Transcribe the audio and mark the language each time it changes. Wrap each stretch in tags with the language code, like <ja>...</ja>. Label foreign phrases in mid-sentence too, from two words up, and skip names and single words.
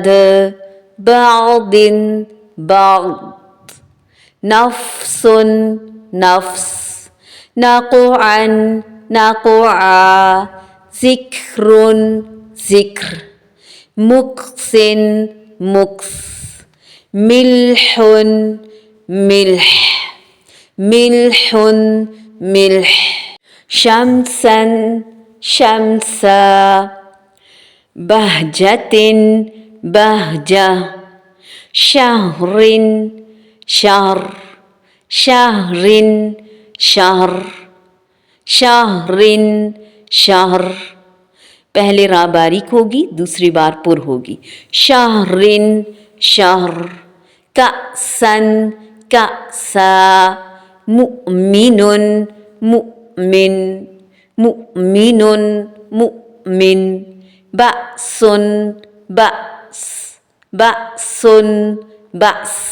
<ar>بادٍ باد، نفسٌ نفس، نقعًا نقع، ذكرٌ ذكر، مقسٍ مقس، ملحٌ ملح، ملحٌ ملح، شمسًا شمسا, بهجةٍ بهجة، شهرٍ شهر، شهرٍ شهر، شهرٍ شهر.</ar> <hi>पहले रा बारीक होगी, दूसरी बार पुर होगी।</hi> <ar>شهرٍ شهر, كأسًا كأسا، مؤمنٌ مؤمن، مؤمنٌ مؤمن، بأسٌ بأس، بأسٌ بأس,</ar>